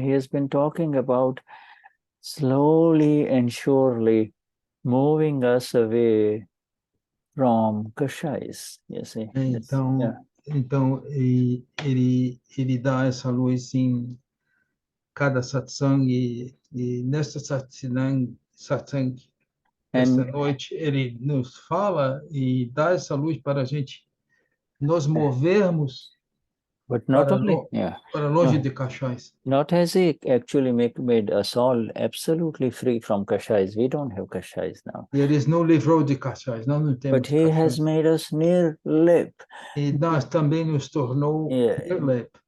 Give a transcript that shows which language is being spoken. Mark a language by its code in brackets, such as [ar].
[en] He has been talking about slowly and surely moving us away from kashais, you see. [pt] Então ele dá essa luz em cada satsang e nesta satsang esta noite ele nos fala e dá essa luz para a gente nos movermos para longe de kashais. [en] Not has he actually made us all absolutely free from kashais. We don't have kashais now. [pt] E ele não livrou de kashais, nós não temos. [en] But he has made us NIRLEYP. [pt] E nós também nos tornou NIRLEYP.